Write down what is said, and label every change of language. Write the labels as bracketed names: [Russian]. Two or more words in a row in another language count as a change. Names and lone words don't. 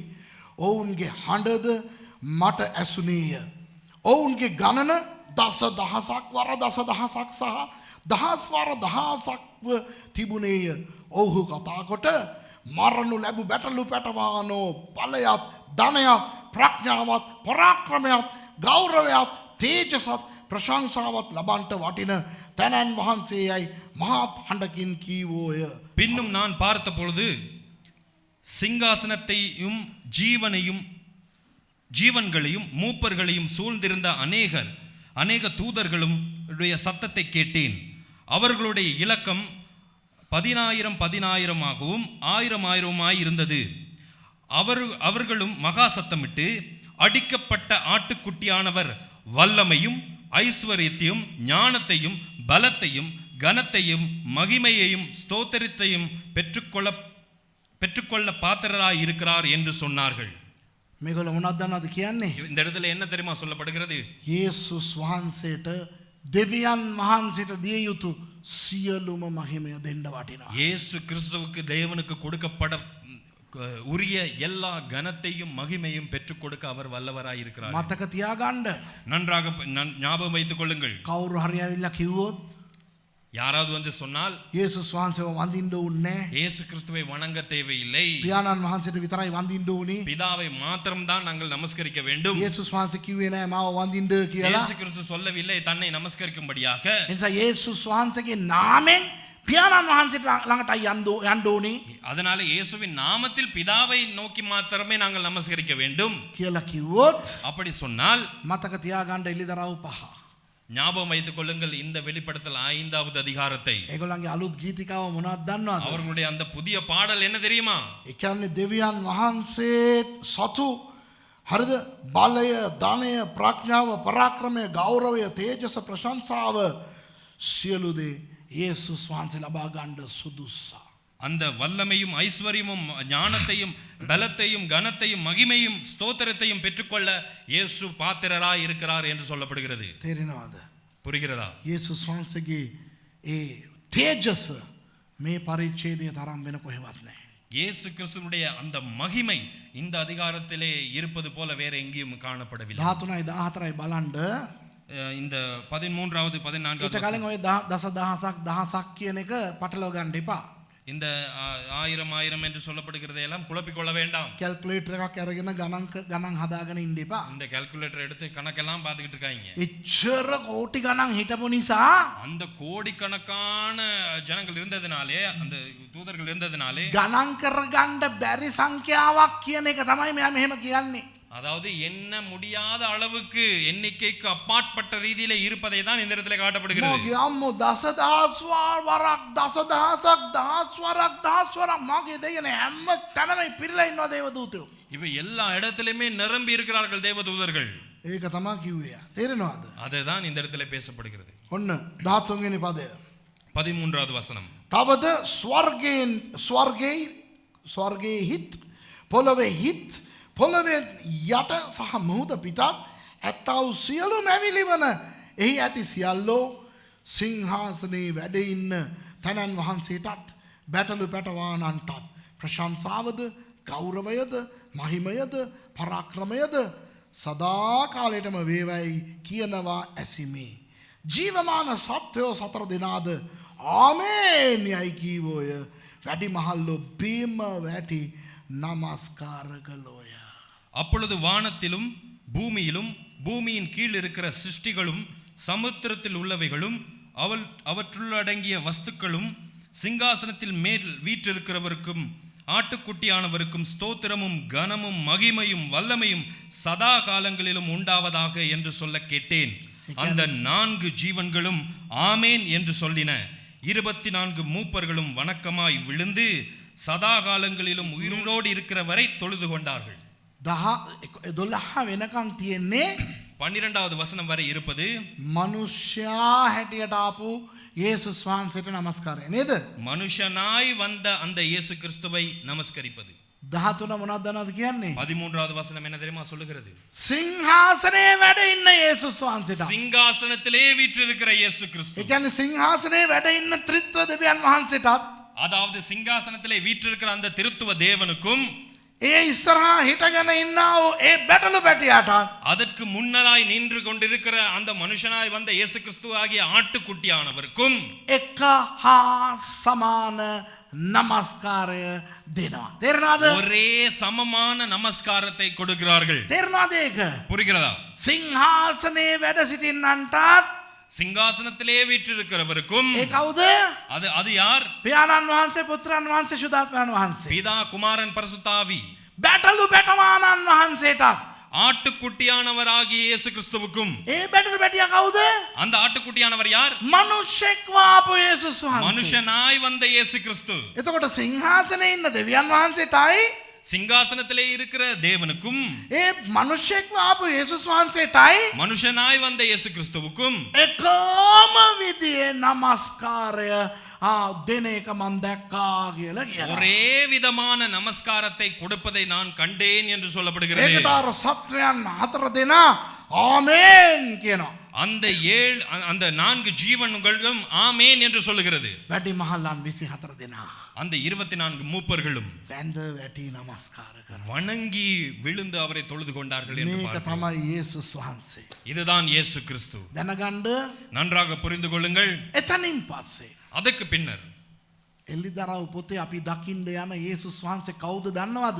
[Sinhala] ඔවුන්ගේ හඬද මට ඇසුනේය. ඔවුන්ගේ ගණන දස දහසක් වර දස දහසක් සහ දහස් වර දහසක්ව තිබුණේය. ඔවුහු කතාකොට මරණු ලැබු බැටලු පැටවානෝ බලයත් ධනයත් ප්‍රඥාවත් පරාක්‍රමයත් ගෞරවයත් තේජසත් ප්‍රශංසාවත් ලබන්ට වටින තැනැන් වහන්සේයයි මහත් හඬකින් කීවෝය. [Tamil] பின்னும் நான் பார்த்த பொழுது சிங்காசனத்தையும் ஜீவனையும் ஜீவன்களையும் மூப்பர்களையும் சூழ்ந்திருந்த அநேக தூதர்களும் உடைய சத்தத்தை கேட்டேன். அவர்களுடைய இலக்கம் 10,000 10,000 இருந்தது. அவர்களும் மகா சத்தமிட்டு, அடிக்கப்பட்ட ஆட்டுக்குட்டியானவர் வல்லமையும் ஐஸ்வர்யத்தையும் ஞானத்தையும் பலத்தையும் கனத்தையும் மகிமையையும் ஸ்தோத்திரத்தையும் பெற்றுக்கொள்ள பாத்திரராய் இருக்கிறார் என்று சொன்னார்கள். [Sinhala] මේගොල්ලෝ මොනවද දන්නවද කියන්නේ? [Tamil] இந்த இடத்துல என்ன தெரியுமா சொல்லப்படுகிறது? [Sinhala] යේසුස් වහන්සේට දෙවියන් වහන්සේට දිය යුතු සියලුම මහිමය දෙන්න වටිනවා. [Tamil] இயேசு கிறிஸ்துவுக்கு தேவனுக்கு கொடுக்கப்பட உரிய எல்லா கனத்தையும் மகிமையும் பெற்றுக் கொடுக்க அவர் வல்லவராய் இருக்கிறார். [Sinhala] මතක තියාගන්න. [Tamil] நன்றாக ஞாபகம் வைத்துக் கொள்ளுங்கள். [Sinhala] කවුරු හරි ඇවිල්ලා කිව්වොත් [Tamil] யாராவது வந்து சொன்னால் [Sinhala] යේසුස් වහන්සේව වඳින්න ඕනේ නැහැ. [Tamil] இயேசு கிறிஸ்துவை வணங்க தேவையில்லை. [Sinhala] පියාණන් වහන්සේට විතරයි වඳින්න ඕනේ. [Tamil] பிதாவை மாத்திரம் தான் நாங்கள் நமஸ்கரிக்க வேண்டும். [Sinhala] යේසුස් වහන්සේ කිව්වේ නෑ මාව වඳින්න කියලා. [Tamil] இயேசு கிறிஸ்து சொல்லவில்லை தன்னை நமஸ்கரிக்கும்படியாக. [Sinhala] එනිසා යේසුස් වහන්සේගේ නාමයෙන් පියාණන් වහන්සේට ළඟටයි යන්න ඕනේ. [Tamil] அதனால இயேசுவின் நாமத்தில் பிதாவை நோக்கி மாத்திரமே நாங்கள் நமஸ்கரிக்க வேண்டும் [Sinhala] කියලා කිව්වොත් [Tamil] அப்படி சொன்னால் [Sinhala] මතක තියාගන්න එළිදරව් 5. [Tamil] ஞாபகம் வைத்துக் கொள்ளுங்கள் இந்த வெளிப்படுத்தல் 5வது அதிகாரத்தை. [Sinhala] ඒගොල්ලන්ගේ අලුත් ගීතිකාව මොනවද දන්නවද? [Tamil] அவர்களுடைய அந்த புதிய பாடல் என்ன தெரியுமா? [Sinhala] ඒ කියන්නේ දෙවියන් වහන්සේ සතු හරිද? බලය, ධනය, ප්‍රඥාව, පරාක්‍රමය, ගෞරවය, තේජස, ප්‍රශංසාව සියලු දේ යේසුස් වහන්සේ ලබා ගන්න සුදුසා. [Tamil] அந்த வல்லமையும் ஐஸ்வர்யமும் ஞானத்தையும் பலத்தையும் கனத்தையும் மகிமையும் ஸ்தோத்திரத்தையும் பெற்றுக்கொள்ள இயேசு பாத்திரராய் இருக்கிறார் என்று சொல்லப்படுகிறது. [Sinhala] තේරෙනවද? [Tamil] புரிகிறதா? [Sinhala] යේසුස් වහන්සේගේ ඒ තේජස මේ පරිච්ඡේදයේ තරම් වෙන කොහෙවත් නැහැ. [Tamil] இயேசு கிறிஸ்துவுடைய அந்த மகிமை இந்த அதிகாரத்திலே இருப்பது போல வேற எங்கேயும் காணப்படவில்லை. [Sinhala] 13යි 14යි බලන්න. [Tamil] இந்த 13வது 14வது [Sinhala] ඊට කලින් ඔය දහසක් කියන එක පටලව ගන්න එපා. [Tamil] இந்த 1000 என்று சொல்லப்படுகிறதை எல்லாம் குழப்பிக் கொள்ள வேண்டாம். [Sinhala] කැල්කියුලේටර් එකක් අරගෙන ගණන් හදාගෙන ඉන්න එපා. [Tamil] இந்த கால்குலேட்டர் எடுத்து கணக்கெல்லாம் பார்த்துக்கிட்டு இருக்காங்க. [Sinhala] එච්චර කෝටි ගණන් හිටපු නිසා [Tamil] அந்த கோடிக்கணக்கான ஜனங்கள் இருந்ததினாலே, அந்த தூதர்கள் இருந்ததினாலே [Sinhala] ගණන් කරගන්න බැරි සංඛ්‍යාවක් කියන එක තමයි මෙයා මෙහෙම කියන්නේ. [Tamil] அதாவது என்ன முடியாத அளவுக்கு எண்ணிக்கைக்கு அப்பாற்பட்ட ரீதியில இருப்பதை தான் இந்த இடத்துல காட்டப்படுகிறது. [Sinhala] මගේ අම්මෝ දසදහස් වරක් මගේ දෙයනේ හැම තැනම පිරලා ඉන්නවා දේවදූතයෝ. [Tamil] இவை எல்லா இடத்திலுமே நிரம்பி இருக்கிறார்கள் தேவதூதர்கள். [Sinhala] ඒක තමයි කිව්වේ. තේරෙනවද? [Tamil] அதுதான் இந்த இடத்துல பேசப்படுகிறது. [Sinhala] ඔන්න 13 වෙනි පදය. [Tamil] 13வது வசனம். [Sinhala] තවද ස්වර්ගයේ හිත් පොළවේ හිත් පොළවේ යට සහ මුහුද පිටත් ඇත්තා වූ සියලු මැවිලි වන එහි ඇති සියල්ලෝ සිංහාසනේ වැඩ ඉන්න තැනන් වහන්සේටත් බැටළු පැටවානන්ටත් ප්‍රශංසාවද ගෞරවයද මහිමයද පරාක්‍රමයද සදාකාලයටම වේවයි කියනවා ඇසිමේ. ජීවමාන සත්වයෝ 4 දෙනාද ආමේන් යයි කීවෝය. වැඩි මහල්ලෝ බීම වැටි නමස්කාර කළෝය. [Tamil] அப்பொழுது வானத்திலும் பூமியிலும் பூமியின் கீழ் இருக்கிற சிருஷ்டிகளும் சமுத்திரத்தில் உள்ளவைகளும் அவற்றுள்ளடங்கிய வஸ்துக்களும் சிங்காசனத்தில் மேல் வீற்றிருக்கிறவருக்கும் ஆட்டுக்குட்டியானவருக்கும் ஸ்தோத்திரமும் கனமும் மகிமையும் வல்லமையும் சதா காலங்களிலும் உண்டாவதாக என்று சொல்ல கேட்டேன். அந்த 4 ஜீவன்களும் ஆமேன் என்று சொல்லின. 24 மூப்பர்களும் வணக்கமாய் விழுந்து சதா காலங்களிலும் உயிரோடு இருக்கிற வரை தொழுது கொண்டார்கள். [Sinhala] 12 වෙනකන් තියෙන්නේ [Tamil] 12வது வசனம் வரை இருப்பது [Sinhala] මනුෂ්‍යයා හැටියට ආපු යේසුස් වහන්සේට නමස්කාරය නේද? [Tamil] மனுஷனாய் வந்த அந்த இயேசு கிறிஸ்துவை நமஸ்கரிப்பது. [Sinhala] 13 මොනවද දන්නවද කියන්නේ? [Tamil] 13வது வசனம் என்ன தெரியுமா சொல்லுகிறது? [Sinhala] සිංහාසනේ වැඩ ඉන්න යේසුස් වහන්සේට. [Tamil] சிங்காசனத்திலே வீற்றிருக்கிற இயேசு கிறிஸ்து. [Sinhala] ඒ කියන්නේ සිංහාසනේ වැඩ ඉන්න ත්‍රිත්ව දෙවියන් වහන්සේටත් [Tamil] அதாவது சிங்காசனத்திலே வீற்றிருக்கிற அந்த திருத்துவ தேவனுக்கும் [Sinhala] ඒ ඉස්සරහා හිටගෙන ඉන්නව ඒ බැටළු පැටියාට [Tamil] அதற்கு முன்னதாய் நின்று கொண்டிருக்கிற அந்த மனுஷனாய் வந்த இயேசு கிறிஸ்து ஆகிய ஆட்டுக்குட்டியானவருக்கும் [Sinhala] එක හා සමාන නමස්කාරය දෙනවා. තේරෙනවද? [Tamil] ஒரே சமமான நமஸ்காரத்தை கொடுக்கிறார்கள். [Sinhala] තේරෙනවද ඒක? [Tamil] புரிகிறதா? [Sinhala] සිංහාසනේ වැඩ සිටින්නන්ටත් [Tamil] சிங்காசனத்திலே வீற்றிருக்கிறவருக்கும் [Sinhala] ඒ කවුද? [Tamil] அது யார்? [Sinhala] පියාණන් වහන්සේ, පුත්‍රයන් වහන්සේ, සුදාත්මයන් වහන්සේ. [Tamil] பிதா, குமாரன், பரிசுத்த ஆவி. [Sinhala] බැටළු පැටවාණන් වහන්සේටත් [Tamil] ஆட்டுக்குட்டியானவராகிய இயேசு கிறிஸ்துவுக்கும். [Sinhala] ඒ බැටළු පැටියා කවුද? [Tamil] அந்த ஆட்டுக்குட்டியானவர் யார்? [Sinhala] මිනිස්සෙක්ව ආපු යේසුස් වහන්සේ. [Tamil] மனுஷனாய் வந்த இயேசு கிறிஸ்து. [Sinhala] එතකොට සිංහාසනේ ඉන්න දෙවියන් වහන්සේටයි [Tamil] சிங்காசனத்திலே இருக்கிற தேவனுக்கும் [Sinhala] ඒ මිනිස්සෙක්ව ආපු යේසුස් වහන්සේටයි [Tamil] மனுஷனாய் வந்த இயேசு கிறிஸ்துவுக்கும் [Sinhala] එකම විදිහේ නමස්කාරය දෙන එක මම දැක්කා කියලා කියනවා. [Tamil] ஒரே விதமான நமஸ்காரத்தை கொடுப்பதை நான் கண்டேன் என்று சொல்லப்படுகிறது. [Sinhala] ඒකට අර සත්වයන් හතර දෙනා ආමේන් කියනවා. [Tamil] அந்த 4 ஜீவன்களும் ஆமேன் என்று சொல்லுகிறது. [Sinhala] වැඩි මහල්ලන් 24 දෙනා [Tamil] அந்த 24 மூப்பர்களும் [Sinhala] වැඳ වැටි නමස්කාර කරා. [Tamil] வணங்கி விழுந்து அவரை தொழுது கொண்டார்கள் என்று [Sinhala] මේක [Tamil] பார்க்கிறோம். [Sinhala] තමයි යේසුස් වහන්සේ. [Tamil] இதுதான் இயேசு கிறிஸ்து. [Sinhala] දැනගන්න [Tamil] நன்றாக புரிந்து கொள்ளுங்கள். [Sinhala] එතනින් පස්සේ [Tamil] அதுக்கு பின்னர் [Sinhala] එල්ලිදරව් පොතේ අපි දකින්න යන යේසුස් වහන්සේ කවුද දන්නවද?